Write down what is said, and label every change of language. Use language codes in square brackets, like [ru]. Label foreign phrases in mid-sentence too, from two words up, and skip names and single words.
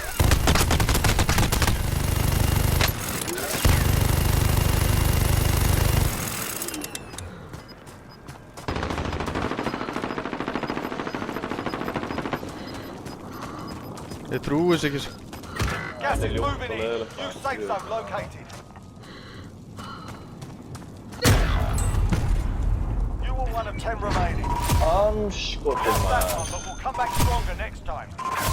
[is] Ég trúi þessu ekki. [en] Gas is [is] ljótt [en] moving [is] og [en] in. [is] leiðilegt. [en] New safe zone located. You were one of 10 remaining. [is] Anskotin [en] That [is] maður. [en] one, but we'll come back stronger next time.